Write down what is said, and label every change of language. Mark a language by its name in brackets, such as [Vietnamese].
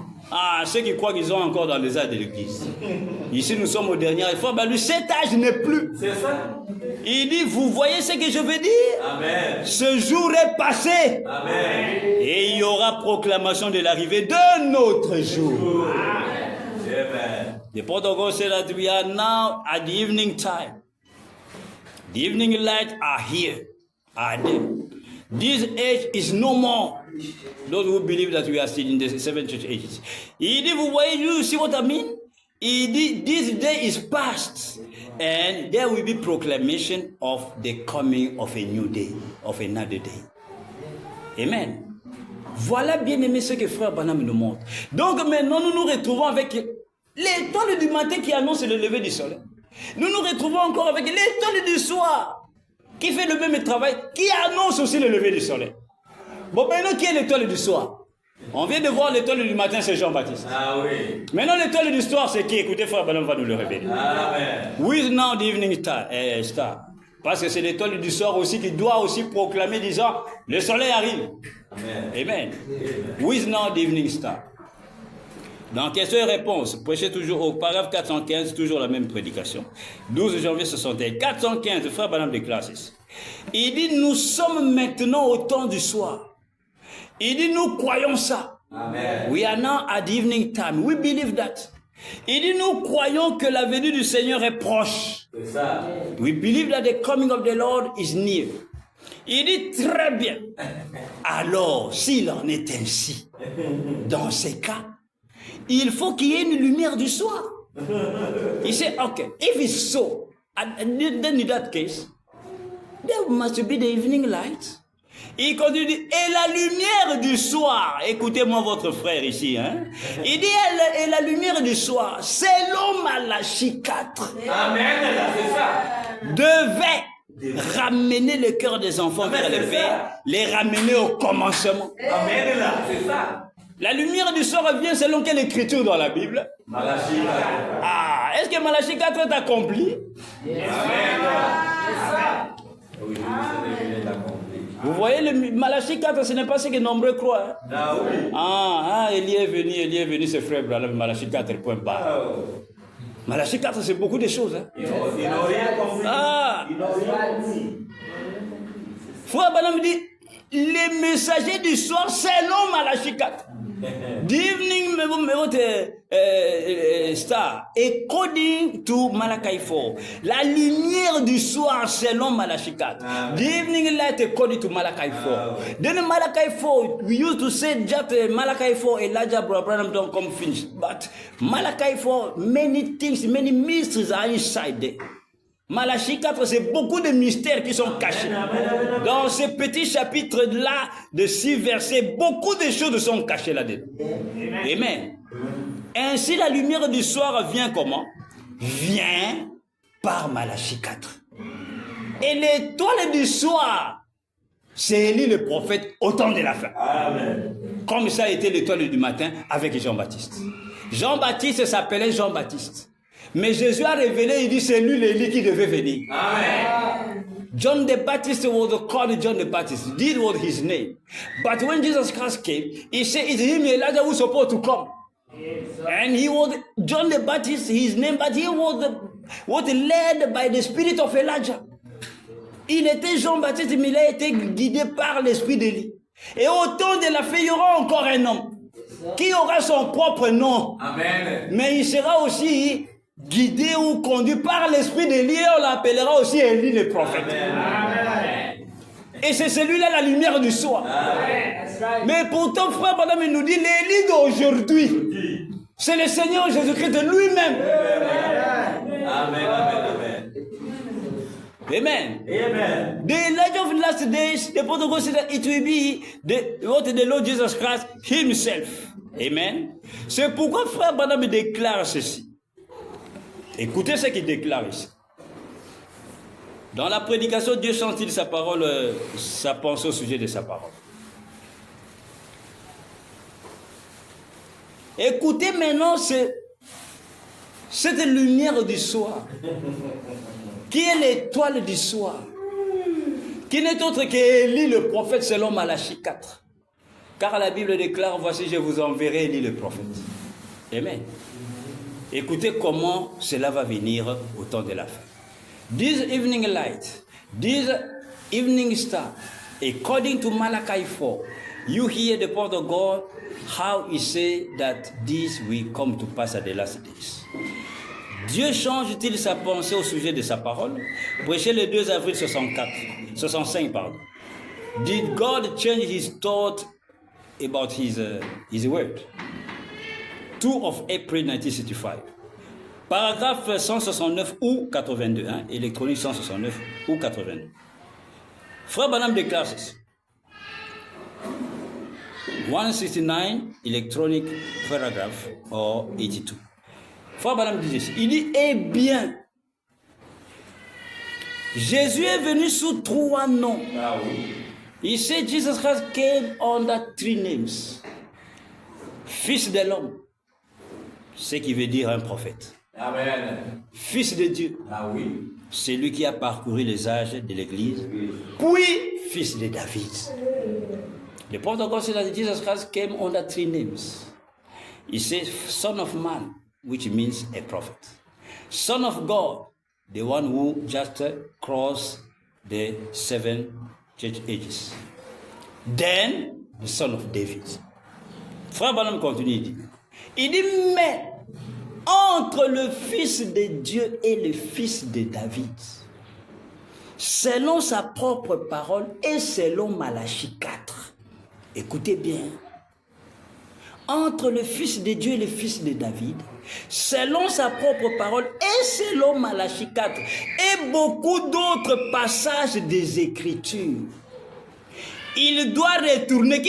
[French] Ah, ceux qui croient qu'ils sont encore dans les âges de l'église. Ici, nous sommes au dernier effort. Ben, lui, cet âge n'est plus. C'est ça. Il dit, vous voyez ce que je veux dire? Amen. Ce jour est passé. Amen. Et il y aura proclamation de l'arrivée de notre jour. Amen. [English] The protocol said that we are now at the evening time. The evening light are here. Are there. This age is no more. Those who believe that we are still in the seven church ages. [French] Il dit, vous voyez, [English] you see what I mean? [French] Il dit, [English] this day is past. And there will be proclamation of the coming of a new day, of another day. Amen. [French] Voilà bien aimé ce que Frère Branham nous montre. Donc maintenant, nous nous retrouvons avec l'étoile du matin qui annonce le lever du soleil. Nous nous retrouvons encore avec l'étoile du soir qui fait le même travail, qui annonce aussi le lever du soleil. Bon, maintenant, qui est l'étoile du soir? On vient de voir l'étoile du matin, c'est Jean-Baptiste. Ah oui. Maintenant, l'étoile du soir, c'est qui? Écoutez, Frère Branham va nous le révéler. Amen. [English] With now the evening star. [French] Parce que c'est l'étoile du soir aussi qui doit aussi proclamer, disant, le soleil arrive. Amen. Amen. [English] With now the evening star. [French] Dans question et réponse, prêchez toujours au paragraphe 415, toujours la même prédication. 12 janvier 61. 415, Frère Branham déclare ceci. Il dit, nous sommes maintenant au temps du soir. Il dit, nous croyons ça. Amen. [English] We are now at the evening time. We believe that. [French] Il dit, nous croyons que la venue du Seigneur est proche. C'est ça. [English] We believe that the coming of the Lord is near. [French] Il dit, très bien. Alors, s'il en est ainsi, dans ces cas, il faut qu'il y ait une lumière du soir. [English] He said, okay, if it's so, then in that case, there must be the evening light. [French] Il continue, et la lumière du soir, écoutez-moi votre frère ici, hein? Il dit, et la lumière du soir, selon Malachie 4, Amen, c'est ça, devait ramener le cœur des enfants vers le Père, les ramener au commencement. Amen, c'est ça. La lumière du soir vient selon quelle écriture dans la Bible? Malachie 4. Ah, est-ce que Malachie 4 est accompli? Amen. C'est ça. Oui, c'est accompli. Vous voyez, le Malachie 4, ce n'est pas ce que nombreux croient. Hein? Ah oui. Élie est venu, ce frère Branham, Malachie 4, point barre. Malachie 4, c'est beaucoup de choses. Hein? Ils n'ont rien compris. Ils n'ont rien compris. Frère Branham dit, les messagers du soir, selon Malachie 4. [English] The evening star, according to Malachi 4. [French] La lumière du soir selon Malachi 4. [English] The evening light according to Malachi 4. Then Malachi 4, we used to say that Malachi 4, Elijah Branham don't come finished. But Malachi 4, many things, many mysteries are inside there. [French] Malachie 4, c'est beaucoup de mystères qui sont cachés. Dans ce petit chapitre-là, de 6 versets, beaucoup de choses sont cachées là-dedans. Amen. Ainsi, la lumière du soir vient comment? Vient par Malachie 4. Et l'étoile du soir, c'est Élie le prophète au temps de la fin. Amen. Comme ça a été l'étoile du matin avec Jean-Baptiste. Jean-Baptiste s'appelait Jean-Baptiste. Mais Jésus a révélé, il dit, c'est lui l'Élie qui devait venir. Amen. [English] John the Baptist was called John the Baptist. This was his name. But when Jesus Christ came, he said, it's him, Elijah, who's supposed to come. And he was John the Baptist, his name, but he was led by the spirit of Elijah. [French] Il était Jean-Baptiste, mais il a été guidé par l'esprit d'Élie. Et au temps de la fin, il y aura encore un homme qui aura son propre nom. Amen. Mais il sera aussi guidé ou conduit par l'esprit d'Élie et on l'appellera aussi Élie le prophète. Amen. Et c'est celui-là la lumière du soir. Amen. Mais pourtant, frère, madame, il nous dit l'Élie d'aujourd'hui, c'est le Seigneur Jésus-Christ lui-même. Amen. Amen. Amen. Amen. [English] The Elijah of the last days, the protocol said that it will be the Lord Jesus Christ himself. Amen. [French] C'est pourquoi frère Branham déclare ceci. Écoutez ce qu'il déclare ici. Dans la prédication, Dieu chante-t-il sa parole, sa pensée au sujet de sa parole. Écoutez maintenant cette lumière du soir, qui est l'étoile du soir, qui n'est autre qu'Élie le prophète selon Malachie 4. Car la Bible déclare, voici je vous enverrai Élie le prophète. Amen. Écoutez comment cela va venir au temps de la fin. [English] This evening light, this evening star, according to Malachi 4, you hear the word of God, how he say that this will come to pass at the last days. [French] Dieu change-t-il sa pensée au sujet de sa parole? Prêché le 2 avril 65, pardon. [English] Did God change his thought about his word? 2 of April 1965. [French] Paragraphe 169 ou 82, hein, électronique 169 ou 82. Frère Branham déclare ceci. [English] 169, electronic paragraph, or 82. [French] Frère Branham dit ceci. Il dit, eh bien, Jésus est venu sous 3 noms. Ah oui. [English] He said Jesus Christ came under 3 names. [French] Fils de l'homme, ce qui veut dire un prophète. Amen. Fils de Dieu, Ah oui. c'est lui qui a parcouru les âges de l'Église. Oui. Puis, fils de David. [English] The point of God said that Jesus Christ came under 3 names. He says, Son of Man, which means a prophet. Son of God, the one who just crossed the 7 church ages. Then, the son of David. [French] Frère Branham continue, il dit, mais entre le Fils de Dieu et le Fils de David, selon sa propre parole et selon Malachie 4, écoutez bien, entre le Fils de Dieu et le Fils de David, selon sa propre parole et selon Malachie 4, et beaucoup d'autres passages des Écritures, il doit retourner.